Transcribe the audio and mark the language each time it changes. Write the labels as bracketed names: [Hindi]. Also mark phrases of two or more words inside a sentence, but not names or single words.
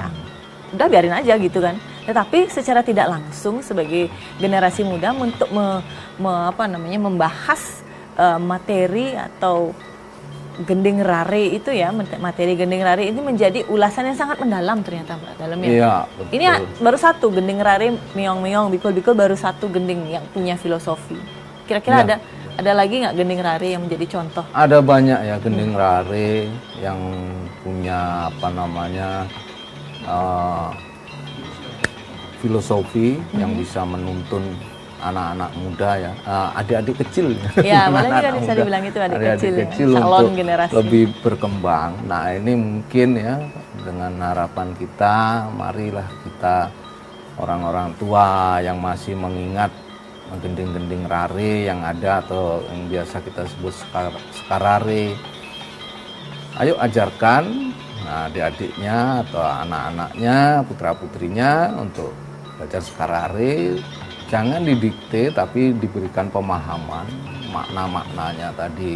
[Indonesian] Udah biarin aja gitu kan. Tetapi secara tidak langsung sebagai generasi muda untuk membahas materi atau gending rare itu ya, materi gending rare ini menjadi ulasan yang sangat mendalam ternyata Mbak dalamnya. Iya, betul. Ini baru satu gending rare, meong-meong, bikul-bikul baru satu gending yang punya filosofi. Kira-kira Ya. ada lagi nggak gending rare yang menjadi contoh? Ada banyak ya gending rare yang punya filosofi yang bisa menuntun anak-anak muda ya, adik-adik kecil ya. Malah juga bisa dibilang itu adik-adik kecil ya, salon untuk generasi lebih berkembang. Nah ini mungkin ya dengan harapan kita, marilah kita orang-orang tua yang masih mengingat gending-gending rare yang ada atau yang biasa kita sebut sekarare, ayo ajarkan adik-adiknya atau anak-anaknya, putra-putrinya untuk belajar sekarare. Jangan didikte tapi diberikan pemahaman makna-maknanya tadi.